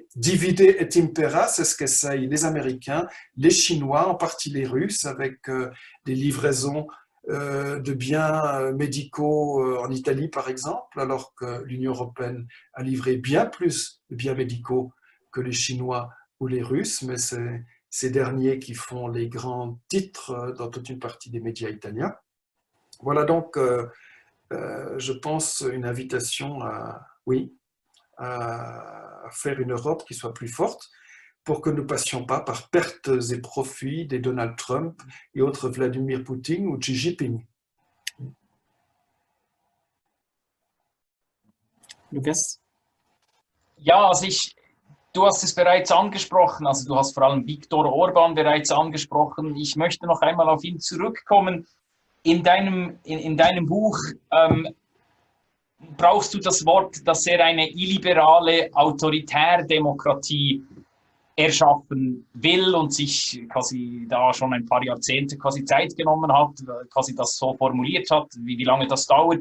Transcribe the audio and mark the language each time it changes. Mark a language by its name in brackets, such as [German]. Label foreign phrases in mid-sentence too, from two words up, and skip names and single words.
[Latin] Divide et impera, [French] c'est ce qu'essayent les Américains, les Chinois, en partie les Russes, avec des livraisons de biens médicaux en Italie, par exemple, alors que l'Union européenne a livré bien plus de biens médicaux que les Chinois ou les Russes, mais c'est ces derniers qui font les grands titres dans toute une partie des médias italiens. Voilà donc, je pense, une invitation à faire une Europe qui soit plus forte pour que nous ne passions pas par pertes et profits des Donald Trump et autres Vladimir Poutine ou Xi Jinping. [German] Lukas? Ja, also du hast es bereits angesprochen, also du hast vor allem Viktor Orban bereits angesprochen. Ich möchte noch einmal auf ihn zurückkommen. In deinem Buch brauchst du das Wort, dass er eine illiberale Autoritär-Demokratie erschaffen will und sich quasi da schon ein paar Jahrzehnte quasi Zeit genommen hat, quasi das so formuliert hat, wie lange das dauert.